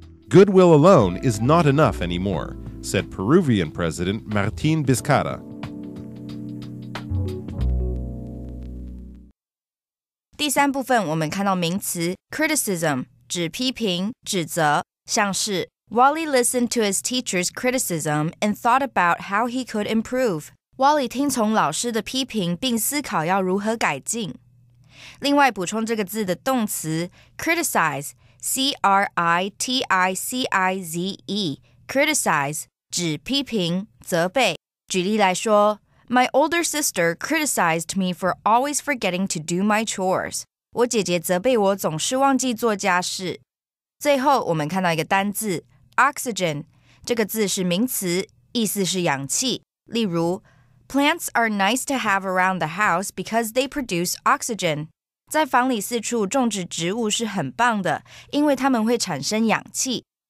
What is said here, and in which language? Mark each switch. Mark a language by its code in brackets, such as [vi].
[en] Goodwill alone is not enough anymore, said Peruvian President Martín Vizcarra. [zh] 第三部分我们看到名词 [en] criticism [zh] 指批评、指责，像是 [en] Wally listened to his teacher's criticism and thought about how he could improve. [zh] Wally 听从老師的批評並思考要如何改進。另外補充這個字的動詞 criticize C-R-I-T-I-C-I-Z-E criticize 指批評、責備。舉例來說 [en] My older sister criticized me for always forgetting to do my chores. [zh] 我姐姐責備我總是忘記做家事。最後我們看到一個單字 oxygen 這個字是名詞，意思是氧氣。 [en] 例如 Plants are nice to have around the house because they produce oxygen. [zh] 在房里四處種植植物是很棒的，因為它們會產生氧氣。